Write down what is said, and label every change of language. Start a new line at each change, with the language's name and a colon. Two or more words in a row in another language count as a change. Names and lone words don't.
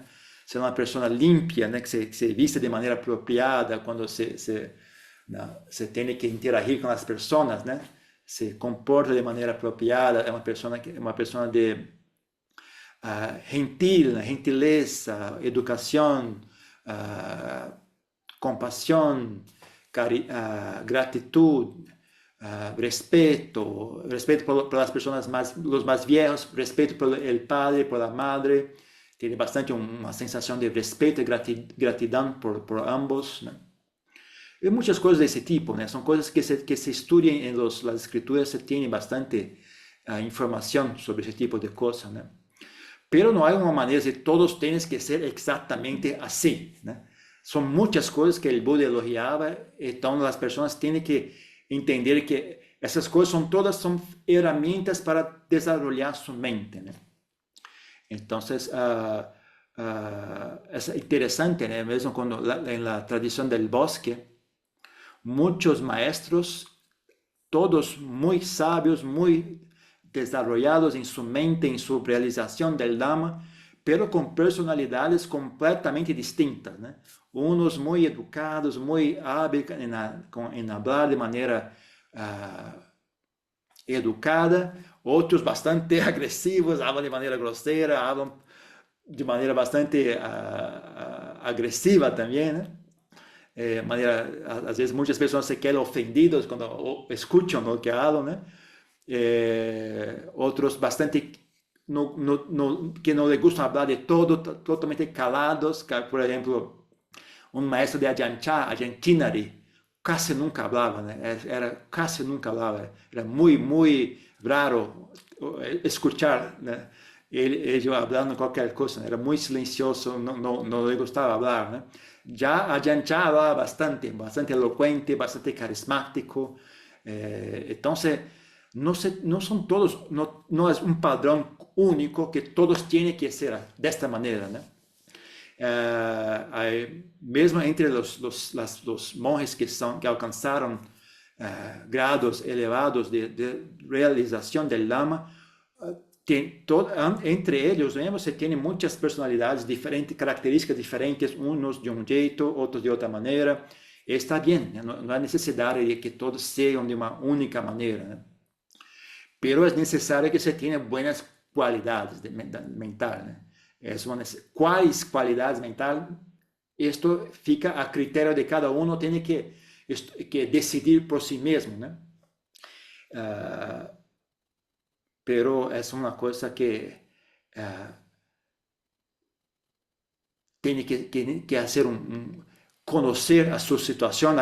Portuguese: Ser uma pessoa límpia, né? Que se viste de maneira apropriada quando se tem que interagir com as pessoas, né? Se comporta de maneira apropriada, é uma pessoa de gentil, gentileza, educação, compaixão,
Spanish: gratitud, respeto por las personas los más viejos, respeto por el padre, por la madre. Tiene bastante una sensación de respeto y gratitud por ambos, ¿no? Y muchas cosas de ese tipo, ¿no? Son cosas que se estudian en las escrituras, se tiene bastante información sobre ese tipo de cosas, ¿no? Pero no hay una manera de todos tienen que ser exactamente así, ¿no? Son muchas cosas que el Buda elogiaba, entonces las personas tienen que entender que
Portuguese: Essas coisas são ferramentas para desenvolver sua mente, né? Então,
Spanish: es interesante, ¿no? Mesmo cuando en la tradición del bosque, muchos maestros, todos muy sabios, muy desarrollados en su mente, en su realización del Dhamma, pero con personalidades completamente distintas, ¿no? Unos muy educados, muy hábiles en hablar de manera educada,
Portuguese: outros bastante agressivos, hablam de maneira grosseira, hablam de maneira bastante agressiva também, né? Às vezes muitas pessoas se quedam ofendidas quando escutam o que falam, né? Outros bastante que não lhe gustam falar de todo, totalmente calados, por exemplo, um maestro de Ajahn Chah, Ajahn Tinari, quase nunca hablaba, né?
Spanish: Casi nunca hablaba, era muy raro escuchar,
Portuguese: né? Ele hablando qualquer coisa, era
Spanish: muy silencioso,
Portuguese: não
Spanish: le gustaba hablar,
Portuguese: né?
Spanish: Já Ajahn Chah hablaba bastante elocuente, bastante carismático, entonces no son todos, no es un padrón único que todos tienen que ser de esta manera,
Portuguese: né?
Spanish: Mesmo entre los monjes que alcanzaron grados elevados de realización del Dhamma, entre ellos vemos que tienen muchas personalidades diferentes, características diferentes, unos de un jeito, otros de otra manera. Está bien, no hay necesidad de que todos sean de una única manera, ¿no? Pero es necesario que se tengan buenas cualidades mentales, ¿no? ¿Cuáles cualidades mentales? Esto
Portuguese: fica a critério
Spanish: de cada uno, tiene que decidir por sí mismo, ¿no? Pero es una cosa que tiene que hacer conocer a su situación.